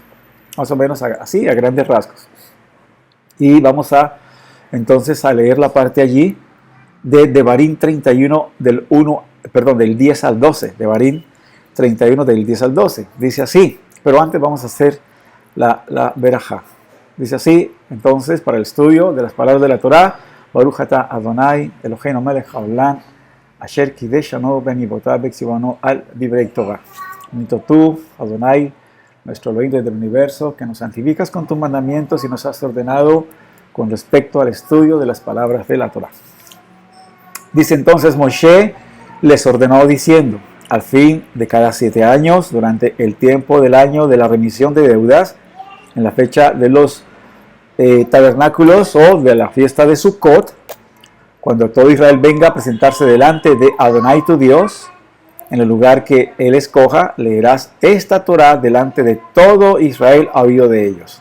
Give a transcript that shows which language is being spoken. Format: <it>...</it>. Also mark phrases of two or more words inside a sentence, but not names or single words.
<es>Más o menos así, a grandes rasgos. Y vamos entonces a leer la parte allí de Devarim 31 del 10 al 12. Devarim 31 del 10 al 12. Dice así, pero antes vamos a hacer la verajá. Dice así, entonces, para el estudio de las palabras de la Torah:</es> <he>ברוך אתה אדוני אלוהינו מלך העולם אשר קידשנו במצוותיו וציוונו על דברי תורה.</he> <es>Bendito tú, Adonai, nuestro Elohim del universo, que nos santificas con tus mandamientos y nos has ordenado con respecto al estudio de las palabras de la Torah. Dice entonces: Moshe les ordenó diciendo: al fin de cada 7 años, durante el tiempo del año de la remisión de deudas, en la fecha de los tabernáculos o de la fiesta de Sukkot, cuando todo Israel venga a presentarse delante de Adonai tu Dios, en el lugar que él escoja, leerás esta Torah delante de todo Israel a oído de ellos.</es>